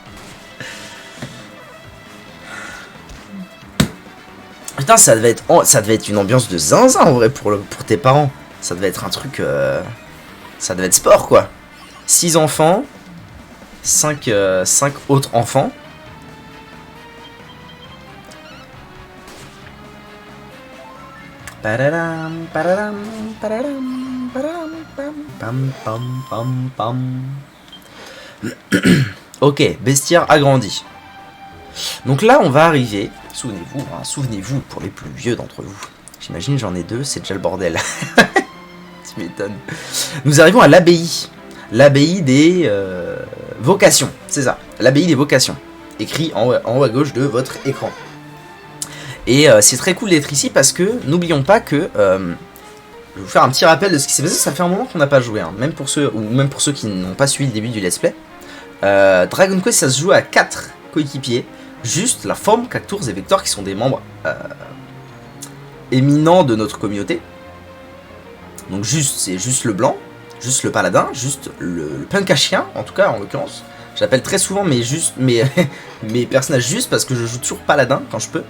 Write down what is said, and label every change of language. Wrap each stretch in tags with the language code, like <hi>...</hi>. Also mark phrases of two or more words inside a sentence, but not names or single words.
<fr>Putain, ça devait être une ambiance de zinzin en vrai pour tes parents. Ça devait être un truc. Ça devait être sport quoi. 6 enfants. 5 autres enfants. Pararam, pararam, pararam, pararam, pam, pam, pam, pam. Ok, bestiaire agrandi. Donc là, on va arriver. Souvenez-vous, hein, souvenez-vous pour les plus vieux d'entre vous. J'imagine j'en ai 2, c'est déjà le bordel. Tu m'étonnes. Nous arrivons à l'abbaye. L'abbaye des vocations, c'est ça. L'abbaye des vocations. Écrit en haut à gauche de votre écran. Et c'est très cool d'être ici parce que n'oublions pas que je vais vous faire un petit rappel de ce qui s'est passé. Ça fait un moment qu'on n'a pas joué, hein, même pour ceux qui n'ont pas suivi le début du</fr> <en>let's play.</en> <fr>Dragon Quest, ça se joue à 4 coéquipiers. Juste la forme, Cactours et Vector qui sont des membres éminents de notre communauté. Donc c'est juste le blanc, juste le paladin, juste le punk à chien, en tout cas en l'occurrence. J'appelle très souvent mes personnages justes parce que je joue toujours paladin quand je peux.</fr>